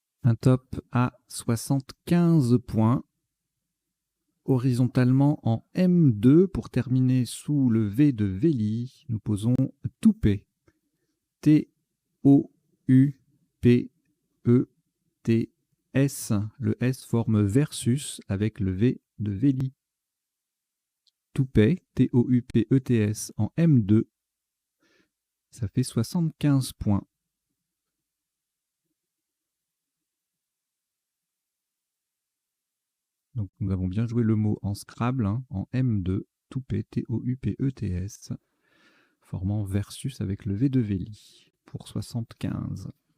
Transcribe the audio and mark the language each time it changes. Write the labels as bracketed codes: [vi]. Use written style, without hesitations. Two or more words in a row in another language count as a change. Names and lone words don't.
[fr] Un top à 75 points. Horizontalement en M2 pour terminer sous le V de Véli, nous posons Toupet. T-O-U-P-E-T-S. Le S forme versus avec le V de Véli. Toupet, T-O-U-P-E-T-S en M2. Ça fait 75 points. Donc nous avons bien joué le mot en Scrabble, hein, en M2, Toupet, T-O-U-P-E-T-S, formant versus avec le V de Véli pour 75.